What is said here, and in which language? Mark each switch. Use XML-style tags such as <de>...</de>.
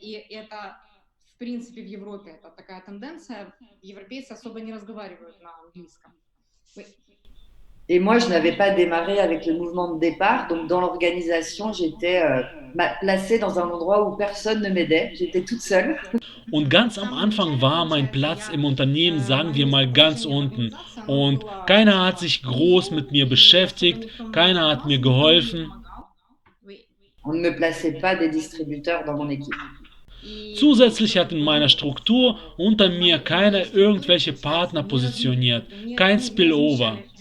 <ru>В принципе, в Европе это такая тенденция. Европейцы особо не разговаривают на английском.</ru> <fr>Et moi, je n'avais pas démarré avec le mouvement de départ. Donc, dans l'organisation, j'étais placée dans un endroit où personne ne m'aidait. J'étais toute seule.</fr> <de>Und ganz am Anfang war mein Platz im Unternehmen, sagen wir mal, ganz unten. Und keiner hat sich groß mit mir beschäftigt, keiner hat mir geholfen.</de> <fr>On ne me plaçait pas des distributeurs dans mon équipe.</fr> <de>Zusätzlich hat in meiner Struktur unter mir keiner irgendwelche Partner positioniert, kein Spillover.</de>